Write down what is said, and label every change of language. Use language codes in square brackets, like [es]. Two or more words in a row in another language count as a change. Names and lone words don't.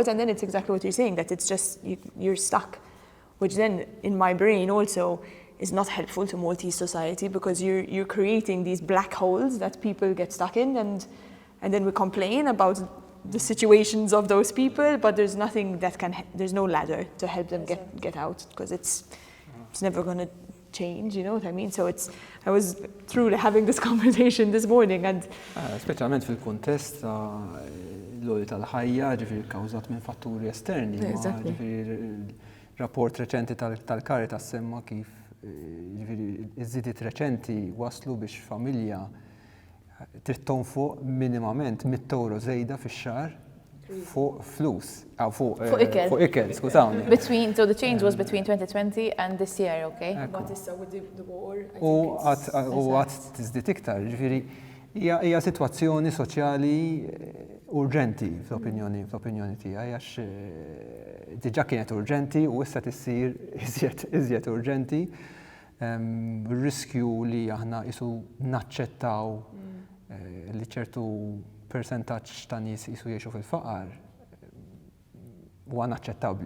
[en] And then it's exactly what you're saying, that it's just you're stuck, which then in my brain also is not helpful to Maltese society, because you're creating these black holes that people get stuck in, and then we complain about the situations of those people, but there's nothing there's no ladder to help them get out, because it's never going to change, you know what I mean? So I was truly having this conversation this morning, and [mt] speċjalment fil-kuntest l-oli tal-ħajja, ġifieri kkawżat minn fatturi esterni. Ġifieri rapport reċenti tal-Caritas semma kif iż-żidiet reċenti waslu biex familja trid tonfoq minimament 100 euro żejda fix-xahar fuq flus, fuq ikel, skużawni. [en] So the change was between 2020 and this year, okay? But issa with the war, [mt] U għad tiżdied iktar, ġifieri hija sitwazzjoni soċjali urġenti fl-opinjoni tiegħi, għax diġà kienet urġenti u issa tissir iżjed urġenti. Ir-riskju li aħna isu naċċettaw li ċertu persentaġġ ta' nies isu jgħixu fil-faqar huwa naċċettabbli.